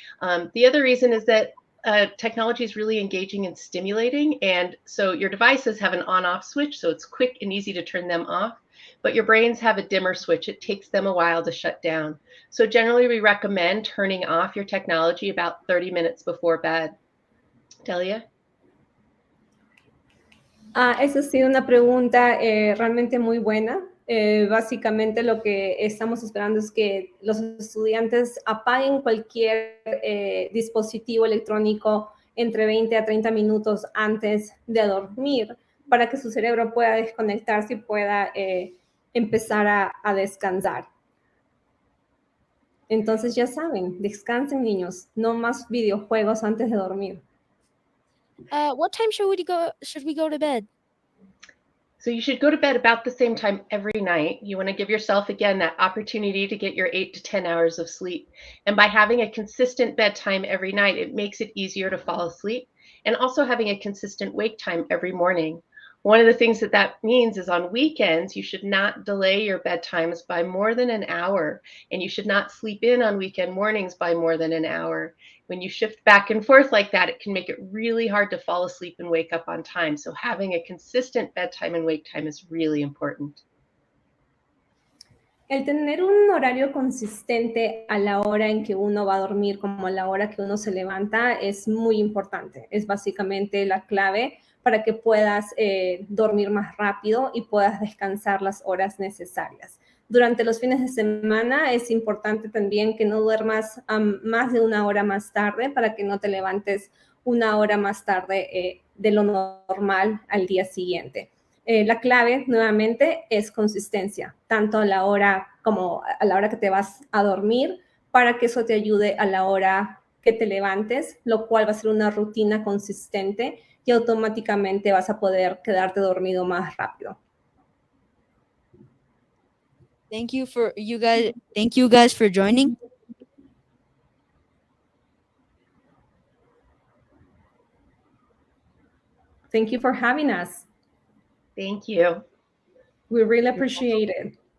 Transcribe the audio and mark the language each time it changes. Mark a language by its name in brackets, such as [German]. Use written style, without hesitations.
[English] The other reason is that technology is really engaging and stimulating, and so your devices have an on-off switch, so it's quick and easy to turn them off. But your brains have a dimmer switch. It takes them a while to shut down. So generally, we recommend turning off your technology about 30 minutes before bed. Delia? [Spanish] Esa ha sido una pregunta realmente muy buena. Básicamente lo que estamos esperando es que los estudiantes apaguen cualquier dispositivo electrónico entre 20 a 30 minutos antes de dormir para que su cerebro pueda desconectarse y pueda empezar a descansar. Entonces ya saben, descansen niños, no más videojuegos antes de dormir. [English] What time should we go to bed? So you should go to bed about the same time every night. You want to give yourself, again, that opportunity to get your 8 to 10 hours of sleep. And by having a consistent bedtime every night, it makes it easier to fall asleep. And also having a consistent wake time every morning. One of the things that means is on weekends, you should not delay your bedtimes by more than an hour. And you should not sleep in on weekend mornings by more than an hour. When you shift back and forth like that, it can make it really hard to fall asleep and wake up on time. So having a consistent bedtime and wake time is really important. [Spanish] El tener un horario consistente a la hora en que uno va a dormir como a la hora que uno se levanta es muy importante. Es básicamente la clave para que puedas dormir más rápido y puedas descansar las horas necesarias. Durante los fines de semana es importante también que no duermas más de una hora más tarde para que no te levantes una hora más tarde de lo normal al día siguiente. La clave, nuevamente, es consistencia, tanto a la hora como a la hora que te vas a dormir, para que eso te ayude a la hora que te levantes, lo cual va a ser una rutina consistente y automáticamente vas a poder quedarte dormido más rápido. [English] Thank you guys for joining. Thank you for having us. Thank you. We really appreciate it.